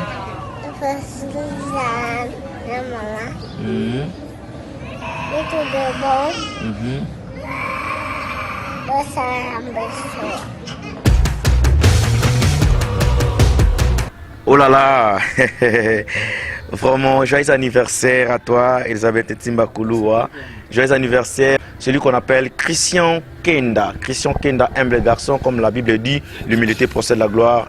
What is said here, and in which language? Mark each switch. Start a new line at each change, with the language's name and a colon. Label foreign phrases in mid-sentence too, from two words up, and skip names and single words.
Portuguese: Feliz ano pra mamãe. E tudo bom? Você é uma pessoa.
French: Oh là là. Vraiment, joyeux anniversaire à toi, Elisabeth Ntimba Koloua. Joyeux anniversaire, celui qu'on appelle Christian Kenda. Christian Kenda, humble garçon, comme la Bible dit, l'humilité procède de la gloire.